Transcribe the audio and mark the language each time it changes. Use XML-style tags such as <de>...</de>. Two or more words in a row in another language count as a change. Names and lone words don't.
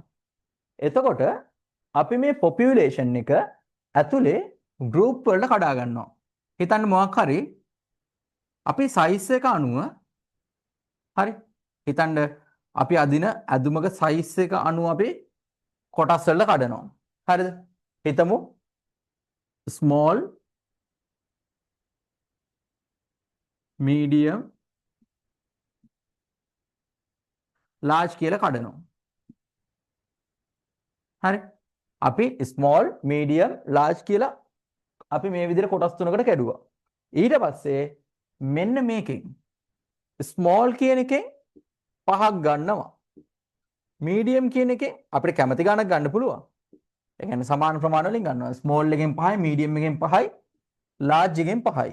<si>එතකොට අපි මේ පොපියුලේෂන් එක ඇතුලේ ගෲප් වලට කඩා ගන්නවා. හිතන්න මොකක් හරි අපි සයිස් එක අනුව හරි හිතන්න අපි අදින ඇදුමක සයිස් එක අනුව අපි කොටස් වලට කඩනවා. හරිද? හිතමු</si> <en>small medium large</en> <si>කියලා කඩනවා. හරි. අපි</si> <en>small medium large</en> <si>කියලා අපි මේ විදිහට කොටස් තුනකට කැඩුවා. ඊට පස්සේ මෙන්න මේකෙන් small කියන එකෙන් 5ක් ගන්නවා. medium කියන එකෙන් අපිට කැමති ගණනක් ගන්න පුළුවන්. ඒ කියන්නේ සමාන ප්‍රමාණ වලින් ගන්නවා. small එකෙන් 5යි, medium එකෙන් 5යි, large එකෙන් 5යි.</si>